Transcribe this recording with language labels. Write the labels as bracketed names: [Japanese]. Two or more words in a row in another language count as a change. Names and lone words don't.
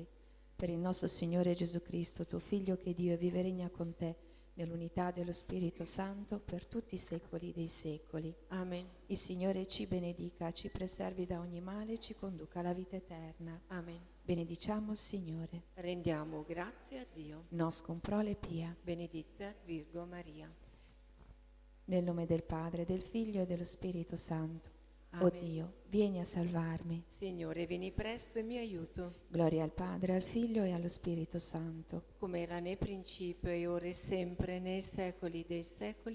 [Italian] Per il nostro Signore Gesù Cristo, tuo Figlio, che Dio e vive e regna con te, nell'unità dello Spirito Santo, per tutti i secoli dei secoli. Amen. Il Signore ci benedica, ci preservi da ogni male e ci conduca alla vita eterna. Amen. Benediciamo il Signore. Rendiamo grazie a Dio. [Latin] Nos comprole pia. Benedicta Virgo Maria. [Italian] Nel nome del Padre, del Figlio e dello Spirito Santo. O Amen. Dio, vieni a salvarmi. Signore, vieni presto e mi aiuto, Gloria al Padre, al Figlio e allo Spirito Santo. come era nel principio e ora e sempre, nei secoli dei secoli.